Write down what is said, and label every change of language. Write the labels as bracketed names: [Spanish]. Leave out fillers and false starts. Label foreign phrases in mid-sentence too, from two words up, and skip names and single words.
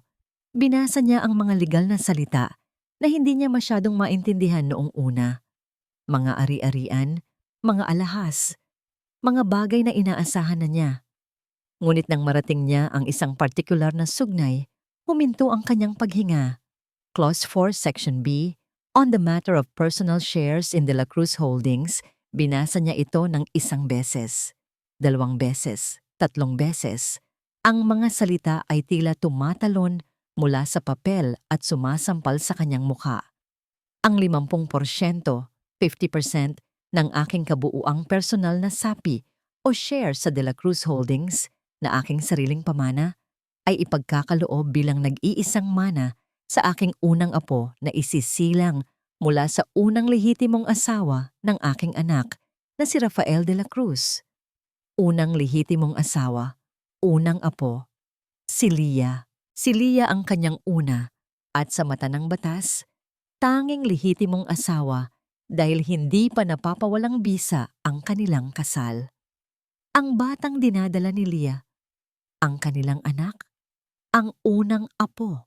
[Filipino] Binasa niya ang mga legal na salita na hindi niya masyadong maintindihan noong una. Mga ari-arian, mga alahas, mga bagay na inaasahan na niya. Ngunit nang marating niya ang isang partikular na sugnay, huminto ang kanyang paghinga. [English] Clause 4, Section B, on the matter of personal shares in De La Cruz Holdings, [Filipino] binasa niya ito ng 1 beses, 2 beses, 3 beses. Ang mga salita ay tila tumatalon mula sa papel at sumasampal sa kanyang mukha. Ang 50%, 50% ng aking kabuuang personal na sapi o share sa De La Cruz Holdings na aking sariling pamana ay ipagkakaloob bilang nag-iisang mana sa aking unang apo na isisilang mula sa unang lehitimong asawa ng aking anak na si Rafael de la Cruz. Unang lehitimong asawa, unang apo, si Lia. Si Lia ang kanyang una at sa mata ng batas, tanging lehitimong asawa dahil hindi pa napapawalang bisa ang kanilang kasal. Ang batang dinadala ni Lia, ang kanilang anak, ang unang apo.